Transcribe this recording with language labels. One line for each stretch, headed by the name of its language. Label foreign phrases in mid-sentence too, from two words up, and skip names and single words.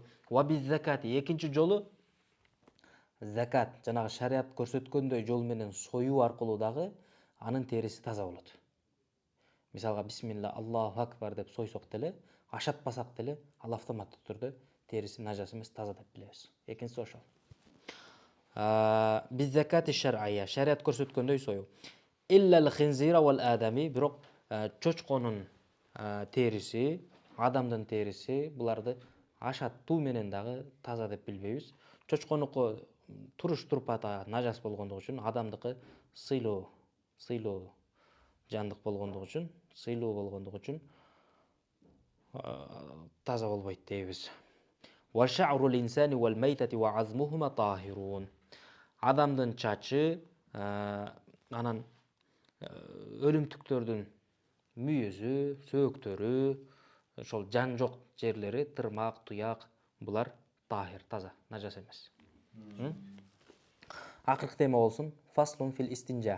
Arabic: وبالذكاة,
Kyrgyz: экинчи жолу закат, жанагы шарият көрсөткөндөй жол менен союу аркылуу дагы анын териси таза болот. Мисалга
Arabic: بسم الله، الله أكبر
Kyrgyz: деп сойсок деле, ашатпасак деле, ал автоматтык түрдө териси нажас эмес, таза деп билебиз. Экинчиси ошол.
Arabic: بالذكاة الشرعية,
Kyrgyz: шарият көрсөткөндөй союу.
Arabic: إلا الخنزير والآدمي,
Kyrgyz: бирок чочконун териси, адамдын териси, буларды ашаттуу менен дагы таза деп билбейбиз. Чочконуку туруш турпата нажас болгондугу үчүн, адамдыкы сыйлуу жандык болгондугу үчүн таза болбойт дейбиз.
Arabic: وشعر الإنسان والميتة وعظمهما طاهر.
Kyrgyz: Адамдын чачы, анан өлүмтүктөрдүн мүйөзү, сөөктөрү, ошол жан жок жерлери, тырмак, туяк, булар тахир, таза, нажас эмес. Акыркы тема болсун.
Arabic: فصل في الاستنجاء.